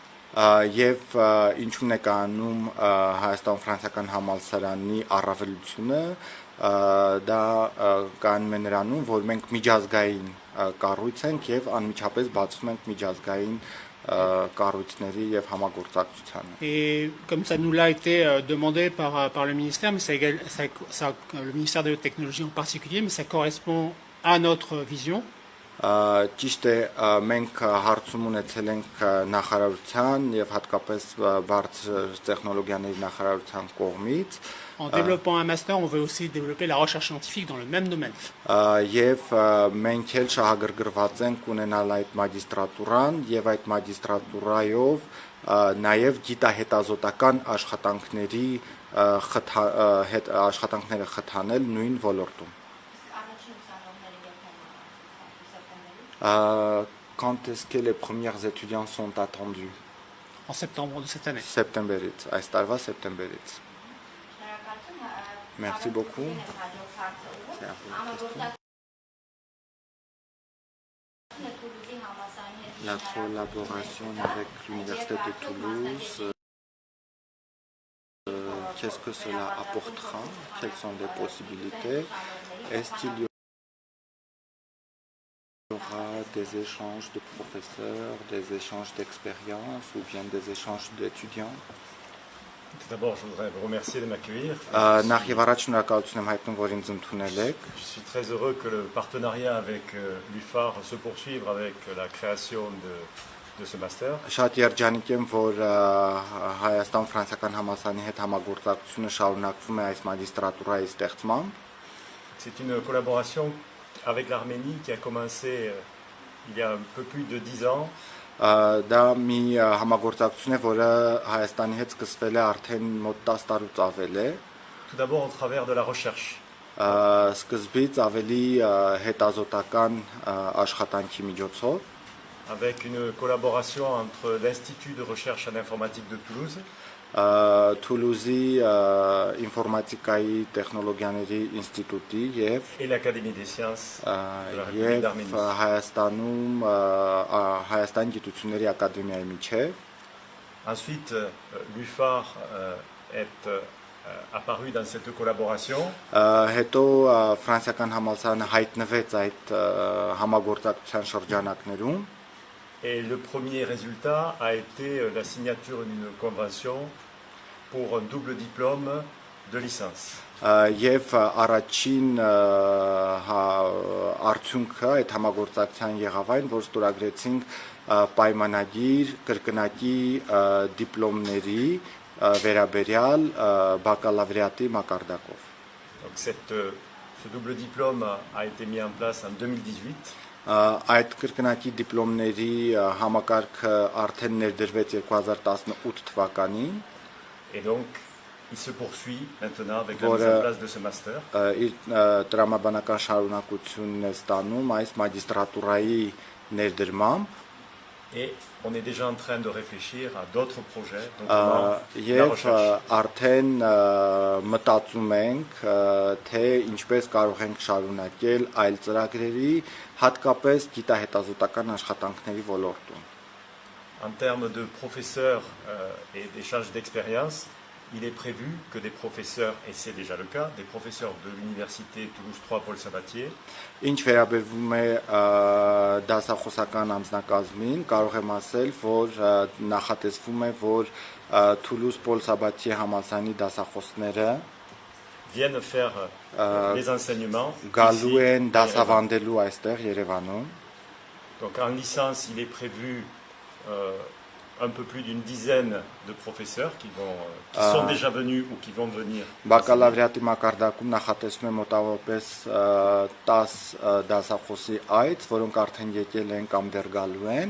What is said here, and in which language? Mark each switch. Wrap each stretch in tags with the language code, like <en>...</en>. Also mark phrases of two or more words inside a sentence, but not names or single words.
<hy>Եվ ինչու՞ն է կանում Հայաստան-Ֆրանսիական համալսարանի առավելությունը, դա կանում է նրանում, որ մենք միջազգային կառույց ենք եւ անմիջապես բացում ենք միջազգային կառույցների եւ համագործակցությանը։</hy> <fr>Et comme ça nous l'a été demandé par le ministère, mais le ministère de la Technologie en particulier, mais ça correspond à notre vision.</fr> <hy>Ճիշտ է, մենք հարցում ունեցել ենք նախարարության եւ հատկապես բարձր տեխնոլոգիաների նախարարության կողմից։</hy> <fr>En développant un master, on veut aussi développer la recherche scientifique dans le même domaine.</fr> <hy>Եվ մենք էլ շահագրգռված ենք ունենալ այդ մագիստրատուրան եւ այդ մագիստրատուրայով նաեւ գիտահետազոտական աշխատանքները խթանել նույն ոլորտում։</hy> <fr>Quand est-ce que les premiers étudiants sont attendus? En septembre de cette année.</fr> <hy>Սեպտեմբերից, այս տարվա սեպտեմբերից։</hy> <fr>Merci beaucoup. La collaboration avec l'Université de Toulouse, qu'est-ce que cela apportera? Quelles sont les possibilités? Est-ce qu'il y aura des échanges de professeurs, des échanges d'expérience ou bien des échanges d'étudiants? Tout d'abord, je voudrais vous remercier de m'accueillir.</fr> <hy>Նախ եւ առաջ շնորհակալություն եմ հայտնում, որ ինձ ընդունել եք։</hy> <fr>Je suis très heureux que le partenariat avec l'UFAR se poursuive avec la création de ce master.</fr> <hy>Շատ երջանիկ եմ, որ Հայաստան-Ֆրանսիական համալսարանի հետ համագործակցությունը շարունակվում է այս մագիստրատուրայի ստեղծմամբ։</hy> <fr>C'est une collaboration avec l'Arménie qui a commencé il y a un peu plus de 10 ans.</fr> <hy>Դա մի համագործակցություն է, որը Հայաստանի հետ սկսվել է արդեն մոտ 10 տարուց ավել է։</hy> <fr>Tout d'abord au travers de la recherche.</fr> <hy>Սկզբից ավելի հետազոտական աշխատանքի միջոցով։</hy> <fr>Avec une collaboration entre l'Institut de recherche en informatique de Toulouse. Toulouse</fr> <hy>ինֆորմատիկայի տեխնոլոգիաների ինստիտուտի</hy> <fr>et l'Académie des sciences de la République</fr> <hy>եւ</hy> <fr>d'Arménie.</fr> <hy>Հայաստանում Հայաստան գիտությունների ակադեմիայի միջև։</hy> <fr>Ensuite, l'UFAR est apparu dans cette collaboration.</fr> <hy>Հետո ֆրանսիական համալսարանը հայտնվեց այդ համագործակցության շրջանակներում։</hy> <fr>Et le premier résultat a été la signature d'une convention pour un double diplôme de licence.</fr> <hy>Եվ առաջին արդյունքը այդ համագործակցության եղավ այն, որ ստորագրեցինք պայմանագիր կրկնակի դիպլոմների վերաբերյալ բակալավրիատի մակարդակով։</hy> <fr>Donc ce double diplôme a été mis en place en 2018.</fr> <hy>Այդ կրկնակի դիպլոմների համակարգը արդեն ներդրվեց 2018 թվականին։</hy> <fr>Et donc, il se poursuit maintenant avec la mise en place de ce master.</fr> <hy>Իր տրամաբանական շարունակությունն է ստանում այս մագիստրատուրայի ներդրմամբ։</hy> <fr>Et on est déjà en train de réfléchir à d'autres projets, notamment la</fr> <hy>Եվ</hy> <fr>recherche.</fr> <hy>արդեն մտածում ենք, թե ինչպես կարող ենք շարունակել այլ ծրագրերի, հատկապես գիտահետազոտական աշխատանքների ոլորտում։</hy> <fr>En termes de professeurs et d'échange d'expérience, il est prévu que des professeurs, et c'est déjà le cas, des professeurs de l'université Toulouse 3 Paul Sabatier,</fr> <hy>Ինչ վերաբերվում է դասախոսական անձնակազմին, կարող եմ ասել, որ նախատեսվում է, որ Toulouse Paul Sabatier համալսարանի դասախոսները</hy> <fr>viennent faire les enseignements.</fr> <hy>գալու</hy> <fr>ici,</fr> <hy>են</hy> <fr>à</fr> <hy>դասավանդելու այստեղ Երևանում։</hy> <fr>Yerevan. Donc en licence, il est prévu un peu plus d'une dizaine de professeurs qui sont déjà venus ou qui vont venir.</fr> <hy>Բակալավրիատի մակարդակում նախատեսվում է մոտավորապես 10 դասախոսի այց, որոնք արդեն եկել են կամ դեռ գալու են։</hy>